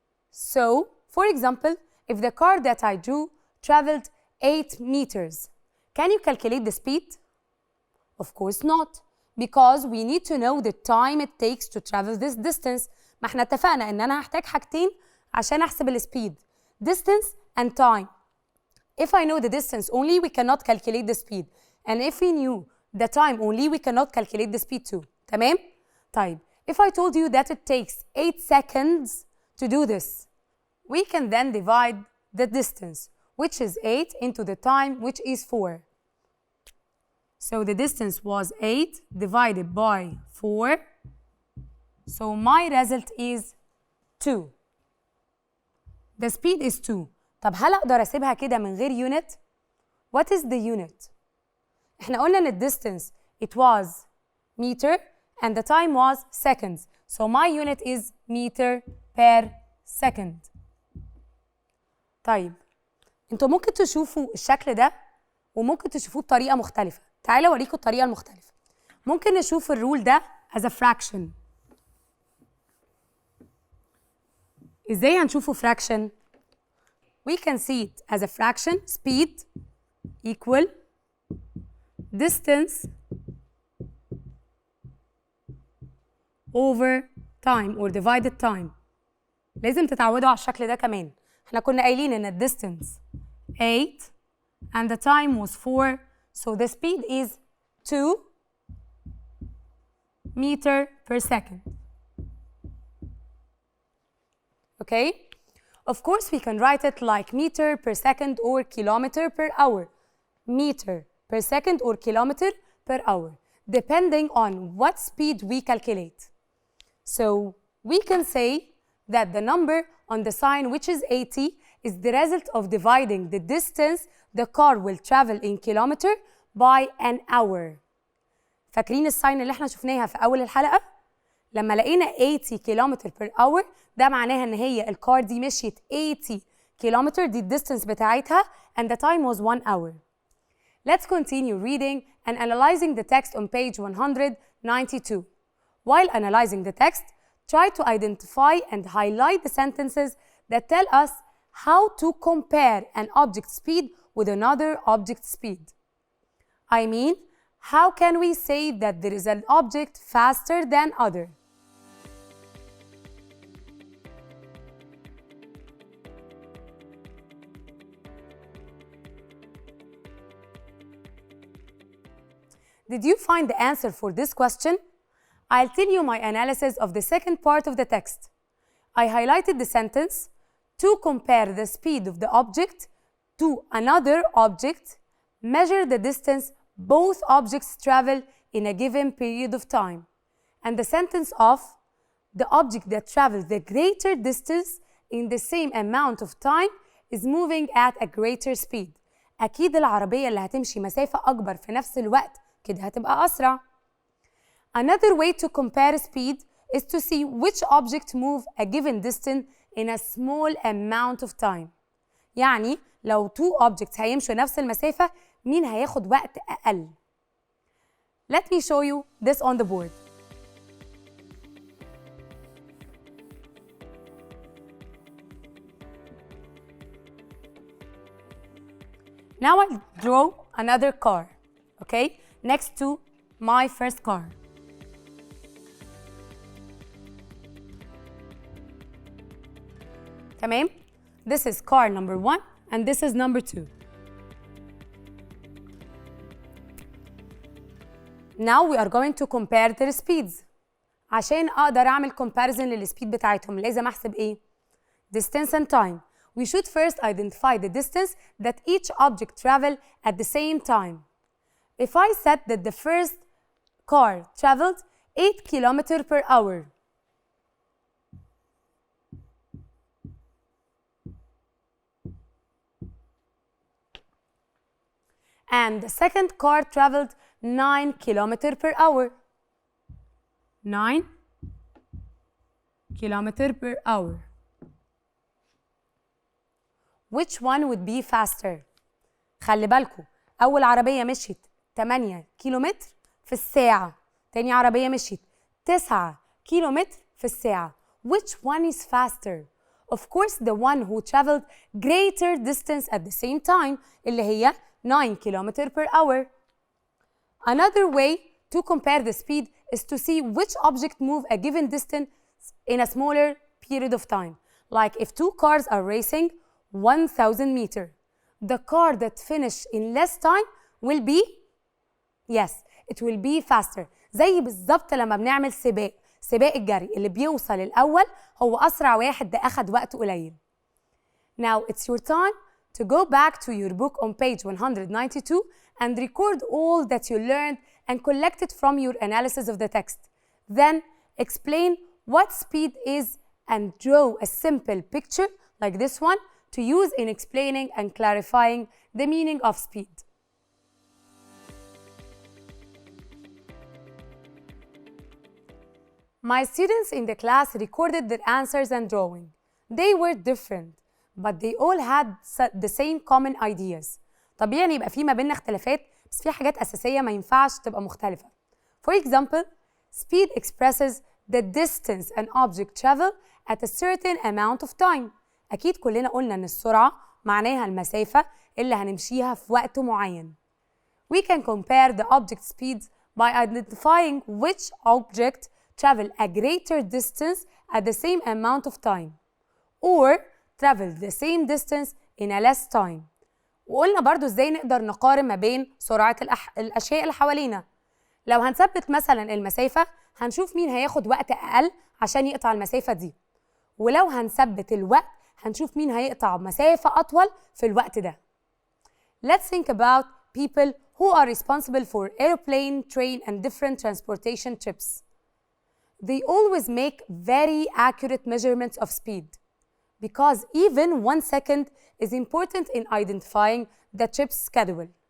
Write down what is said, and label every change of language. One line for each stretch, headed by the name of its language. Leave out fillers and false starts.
English: So, for example, if the car that I drew traveled 8 meters, can you calculate the speed? Of course not, because we need to know the time it takes to travel this distance.
Arabic: ما احنا اتفقنا ان انا هحتاج حاجتين عشان احسب السبيد:
English: distance and time. If I know the distance only, we cannot calculate the speed. And if we knew the time only, we cannot calculate the speed too.
Arabic: تمام؟ طيب,
English: if I told you that it takes 8 seconds to do this, we can then divide the distance, which is 8, into the time, which is 4. So the distance was 8 divided by 4. So my result is 2. The speed is 2.
Arabic: طب هل أقدر أسيبها كده من غير
English: unit؟ What is the unit؟
Arabic: إحنا قلنا إن
English: distance it was meter and the time was seconds. So my unit is meter per second.
Arabic: طيب انتوا ممكن تشوفوا الشكل ده وممكن تشوفوه بطريقة مختلفة. تعالوا اوريكم الطريقة المختلفة. ممكن نشوف الرول ده
English: as a fraction.
Arabic: ازاي هنشوفه
English: fraction؟ We can see it as a fraction. Speed equal distance over time or divided time.
Arabic: لازم تتعودوا على الشكل ده كمان. احنا كنا قايلين ان ال
English: distance 8 and the time was 4, so the speed is 2 meter per second. Okay? Of course, we can write it like meter per second or kilometer per hour. Meter per second or kilometer per hour, depending on what speed we calculate. So we can say that the number on the sign, which is 80, is the result of dividing the distance the car will travel in kilometer by an hour.
Arabic: فاكرين الساين اللي احنا شفناها في أول الحلقة؟ لما لقينا 80 كيلومتر per hour ده معناها ان هي الكار دي مشيت 80 كيلومتر، دي الديستنس بتاعتها
English: and the time was 1 hour. Let's continue reading and analyzing the text on page 192. While analyzing the text, try to identify and highlight the sentences that tell us how to compare an object speed with another object speed. I mean, how can we say that there is an object faster than other? Did you find the answer for this question? I'll tell you my analysis of the second part of the text. I highlighted the sentence, to compare the speed of the object to another object, measure the distance both objects travel in a given period of time. And the sentence of, the object that travels the greater distance in the same amount of time is moving at a greater speed.
Arabic: أكيد العربية اللي هتمشي مسافة أكبر في نفس الوقت كده هتبقى أسرع.
English: Another way to compare speed is to see which object move a given distance in a small amount of time.
Arabic: يعني لو
English: two objects
Arabic: هيمشوا نفس المسافة مين هياخد وقت أقل.
English: Let me show you this on the board. Now I'll draw another car, okay, next to my first car. تمام؟ This is car number 1 and this is number 2. Now we are going to compare their speeds.
Arabic: عشان أقدر أعمل comparison للسبيد بتاعتهم لازم أحسب إيه؟
English: Distance and time. We should first identify the distance that each object travel at the same time. If I said that the first car traveled 8 kilometers per hour, and the second car traveled 9 kilometers per hour. 9 kilometers per hour. Which one would be faster?
Arabic: خلي بالكم أول عربية مشيت 8 كيلومتر في الساعة، تاني عربية مشيت 9 كيلومتر في الساعة.
English: Which one is faster? Of course the one who traveled greater distance at the same time
Arabic: اللي هي
English: 9 kilometers per hour. Another way to compare the speed is to see which object move a given distance in a smaller period of time. Like if two cars are racing 1000 meters, the car that finished in less time will be, yes, it will be faster.
Arabic: زي بالظبط لما بنعمل سباق الجري اللي بيوصل الأول هو أسرع واحد ده أخد وقت قليل.
English: Now it's your time to go back to your book on page 192 and record all that you learned and collect it from your analysis of the text. Then explain what speed is and draw a simple picture like this one to use in explaining and clarifying the meaning of speed. My students in the class recorded their answers and drawing. They were different, but they all had the same common ideas.
Arabic: طبيعي يعني يبقى في ما بيننا اختلافات، بس في حاجات أساسية ما ينفعش تبقى مختلفة.
English: For example, speed expresses the distance an object travel at a certain amount of time.
Arabic: أكيد كلنا قلنا إن السرعة معناها المسافة اللي هنمشيها في وقت معين.
English: We can compare the object speeds by identifying which object travel a greater distance at the same amount of time or travel the same distance in a less time.
Arabic: وقلنا برضو ازاي نقدر نقارن ما بين سرعة الأشياء اللي حوالينا. لو هنثبت مثلا المسافة هنشوف مين هياخد وقت أقل عشان يقطع المسافة دي، ولو هنثبت الوقت هنشوف مين هيقطع مسافة أطول في الوقت ده.
English: Let's think about people who are responsible for airplane, train and different transportation trips. They always make very accurate measurements of speed because even 1 second is important in identifying the trip's schedule.